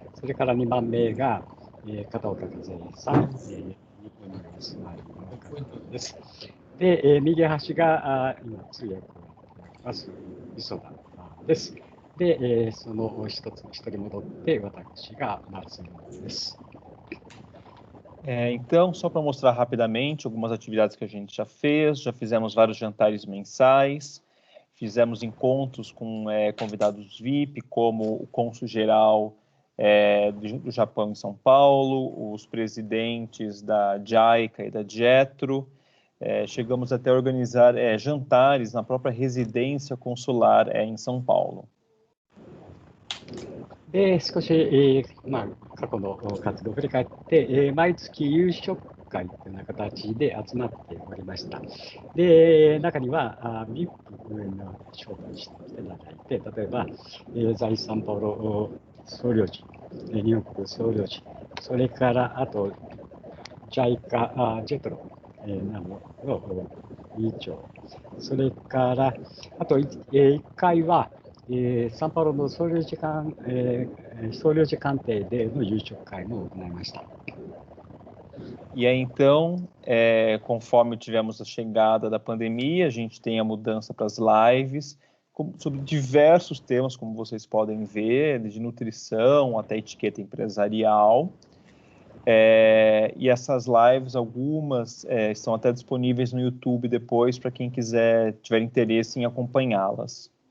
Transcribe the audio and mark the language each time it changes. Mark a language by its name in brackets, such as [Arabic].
[Japanese] それから2番目が片岡和恵さん、日本にお住まいの方です。で、右端が今通訳をやっています磯田です。で、その一人戻って私がマルセロです。 [Portuguese] Então, só para mostrar rapidamente algumas atividades que a gente já fez, já fizemos vários jantares mensais, fizemos encontros com convidados VIP, como o cônsul-geral do Japão em São Paulo, os presidentes da JICA e da JETRO, chegamos até a organizar jantares na própria residência consular em São Paulo. [Japanese] で、少し、過去の活動を振り返って、毎月夕食会というような形で集まっておりました。で、中にはVIPの招待していただいて、例えば、在サンパウロ総領事、ニューヨーク総領事、それからあと、JICA、ジェトロなどの委員長、それからあと1回は、サンパウロの総領事官邸での夕食会も行いました。 [Portuguese] E aí, então, conforme tivemos a chegada da pandemia, a gente tem a mudança para as lives, sobre diversos temas, como vocês podem ver, de nutrição até etiqueta empresarial. E essas lives, algumas estão até disponíveis no YouTube depois, para quem tiver interesse em acompanhá-las.